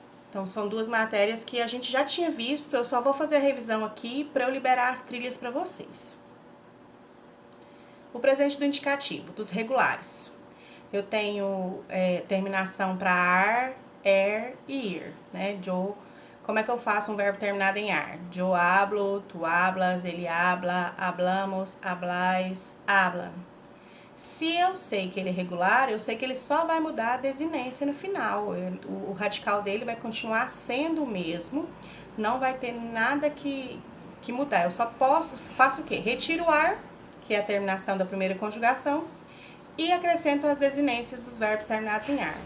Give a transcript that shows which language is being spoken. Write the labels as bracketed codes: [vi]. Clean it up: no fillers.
[pt] Então, são duas matérias que a gente já tinha visto, eu só vou fazer a revisão aqui para eu liberar as trilhas para vocês. O presente do indicativo, dos regulares. Eu tenho terminação para ar, e ir, né? Como é que eu faço um verbo terminado em ar? [es] Yo hablo, tu hablas, ele habla, hablamos, hablais, hablan. [pt] Se eu sei que ele é regular, eu sei que ele só vai mudar a desinência no final. O radical dele vai continuar sendo o mesmo, não vai ter nada que mudar. Eu só faço o quê? Retiro o ar, que é a terminação da primeira conjugação, e acrescento as desinências dos verbos terminados em ar.